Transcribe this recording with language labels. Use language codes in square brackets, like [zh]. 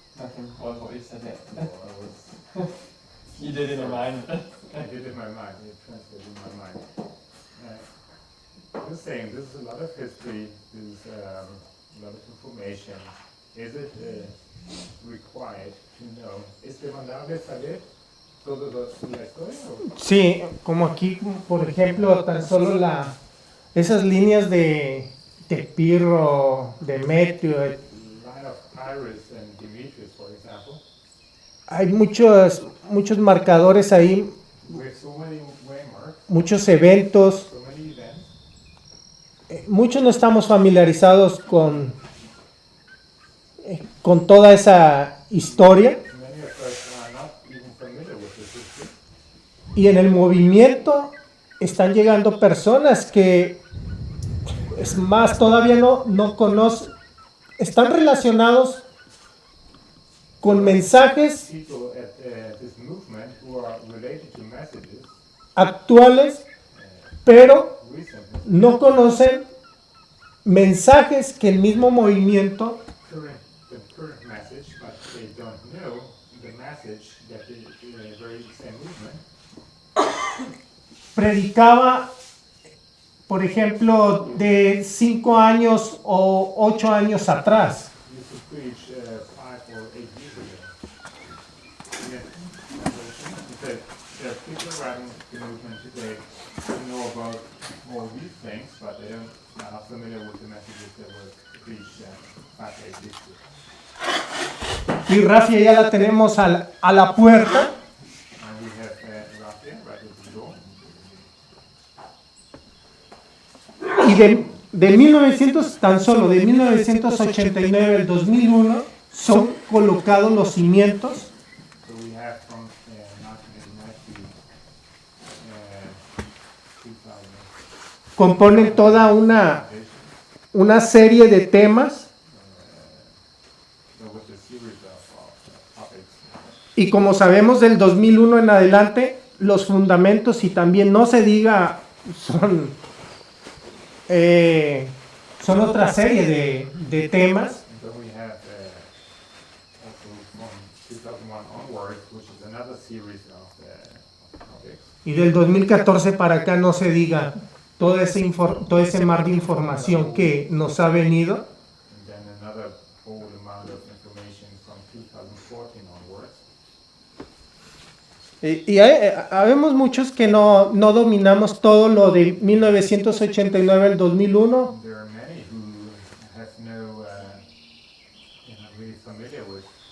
[en] Nothing was what you said yet. I was You did in your mind. I did in my mind, it translated in my mind. The same, this is a lot of history, this is a lot of information. Is it required to know? [es] ¿Es demandable saber todo la historia? Sí, como aquí, por ejemplo, tan solo esas líneas de Pirro, Demetrio, [en] Line of Iris and Demetrius, for example. [es] hay muchos marcadores ahí, [en] With so many waymarks, [es] muchos eventos. [en] so many events. [es] Muchos no estamos familiarizados con toda esa historia, [en] Many of us are not even familiar with this history. [es] y en el movimiento están llegando personas que, es más, todavía no conocen, están relacionados con mensajes [en] People at this movement who are related to messages [es] actuales, pero [en] recently, [es] no conocen mensajes que el mismo movimiento [en] the current message, but they don't know the message that the very same movement [es] predicaba, por ejemplo, de 5 años o 8 años atrás. [en] used to preach 5 or 8 years ago. Yeah. There are people around the movement today who know about all these things, but they are not familiar with the messages that were preached 5 or 8 years ago. [es] Y Rafia ya la tenemos a la puerta. [en] And we have Rafael right at the door. [es] Y de 1900, tan solo de 1989 al 2001, son colocados los cimientos [en] So we have from 1989 to 2000. [es] componen toda una serie de temas [en] There was a series of topics. [es] y como sabemos del 2001 en adelante, los fundamentos y también no se diga son otra serie de temas. [en] And then we have also from 2001 onwards, which is another series of topics. [es] Y del 2014 para acá no se diga todo ese mar de información que nos ha venido. [en] And then another whole amount of information from 2014 onwards. [es] Y habemos muchos que no dominamos todo lo de 1989 al 2001 [en] There are many who have no, really familiar with